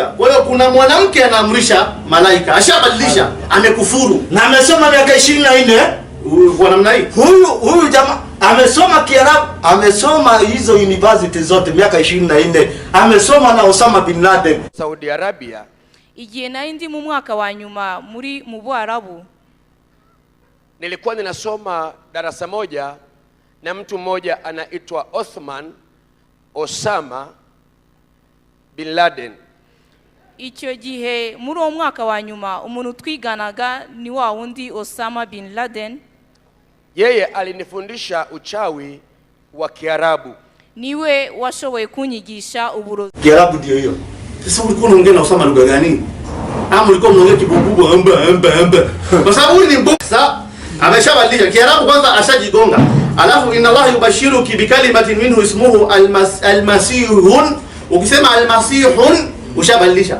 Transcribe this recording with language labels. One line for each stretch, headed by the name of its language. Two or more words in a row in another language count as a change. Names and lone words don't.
Swahili: Kwa hiyo kuna mwanamke anaamrisha malaika. Ashabadilisha, amekufuru. Na amesoma miaka 24 kwa namna hii. Huyu jamaa amesoma Kiarabu, amesoma hizo university zote miaka 24. Amesoma na Osama bin Laden. Saudi Arabia.
Kinyarwanda: Igihe nari ndi mu mwaka wa nyuma mu Bwarabu,
Swahili: nilikuwa ninasoma darasa moja na mtu mmoja anaitwa Osama bin Laden.
Kinyarwanda: Icyo gihe muri uwo mwaka wa nyuma umuntu twiganaga ni wa wundi Osama bin Laden.
Swahili: Yeye alinifundisha uchawi wa Kiarabu.
Kinyarwanda: Niwe washoboye kunyigisha uburozi.
Swahili: Kiarabu ndio hiyo. Sasa ulikuwa unaongea na Osama lugha gani? Ama ulikuwa unaongea kibububu amba. Kwa sababu huyu ni mbosa, ameshabadilisha. Kiarabu kwanza ashajigonga.
Arabic: Alafu إن الله يبشرك بكلمة منه اسمه المسيح.
Swahili: Ukisema almasihun ushabadilisha.